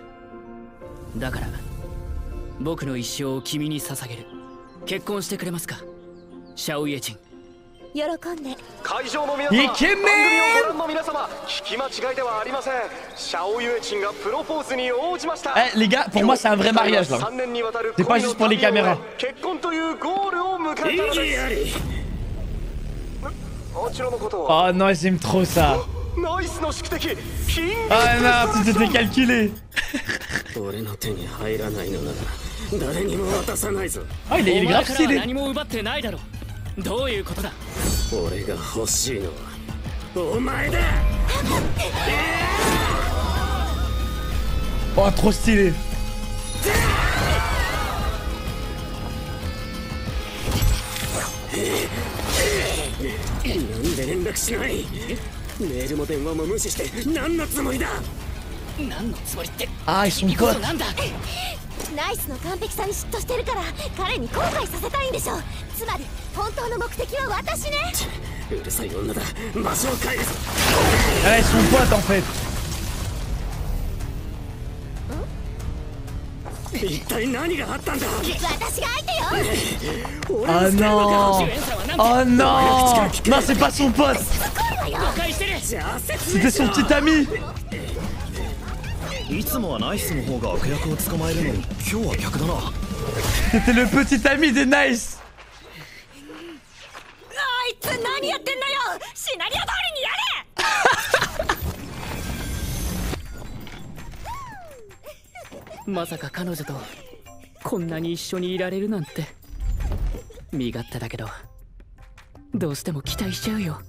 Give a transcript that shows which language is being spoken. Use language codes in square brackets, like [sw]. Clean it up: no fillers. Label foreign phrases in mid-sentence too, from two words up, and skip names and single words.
[ja] だから僕の一生を君に捧げる。結婚してくれますか、シャオイエチン。喜んで。会場の皆様、番組をご覧の皆様、聞き間違いではありません。シャオユエチンがプロポーズに応じました。 [fr] Eh les gars, pour moi c'est un vrai mariage là. C'est pas juste pour les caméras. [ja] 結婚というゴールを迎えたのです。もちろんのこと。 [fr] Oh non, ils aiment trop ça. [ja] ナイスの宿敵、キング。 [fr] Ah non, tout était calculé. [ja] 俺の手に入らないのなら誰にも渡さないぞ。 [fr] Ah, il est grave stylé. [ja] 何も奪ってないだろ。どういうことだ。俺が欲しいのはお前だ。 [fr] Oh, trop stylé. [ja] なんで連絡しない。メールも電話も無視して何のつもりだ。何のつもりって。ああ、一緒に行こう。なんだ。ナイスの完璧さに嫉妬してるから彼に後悔させたいんでしょ。つまり本当の目的は私ね。うるさい女だ。場所を変えるぞ。 [fr] Ah, ils sont potes en fait. [ja] 一体何があったんだ。私が相手よ。 [fr] Oh non. Oh non. Non, c'est pas son pote. C'était son petit ami. [ja] いつもはナイスの方が悪役を捕まえるのに今日は逆だな。 [fr] C'était le petit ami de Nice. [ja] あいつ何やってんのよ。シナリオ通りにやれ。まさか彼女とこんなに一緒にいられるなんて。身勝手だけどどうしても期待しちゃうよ。